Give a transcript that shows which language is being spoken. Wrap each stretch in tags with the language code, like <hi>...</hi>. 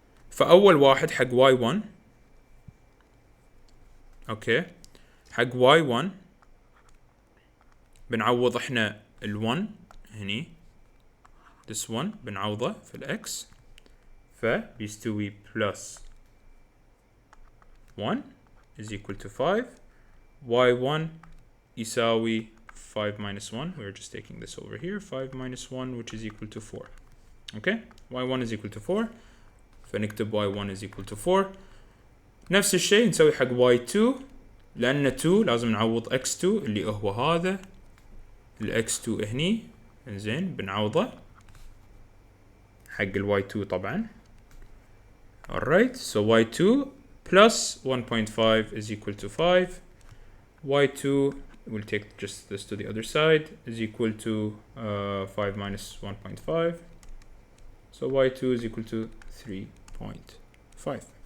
<ar>فأول واحد حق y1 اوكي حق y1 بنعوض احنا ال1 هني</ar> <en>this one</en> <ar>بنعوضه في الاكس فبيستوي</ar> <en>plus 1 is equal to 5</en> <ar>y1 يساوي</ar> <en>5 minus 1. we're just taking this over here 5 minus 1 which is equal to 4. okay y1 is equal to 4</en> <ar>فنكتب</ar> <en>y1 is equal to 4.</en> <ar>نفس الشيء نسوي حق y2 لأن 2 لازم نعوض x2 اللي هو هذا ال x2 هني. انزين بنعوضه حق ال y2 طبعا.</ar> <en>alright so y2 plus 1.5 is equal to 5 y2 we'll take just this to the other side is equal to 5 minus 1.5 so y2 is equal to 3.5.</en>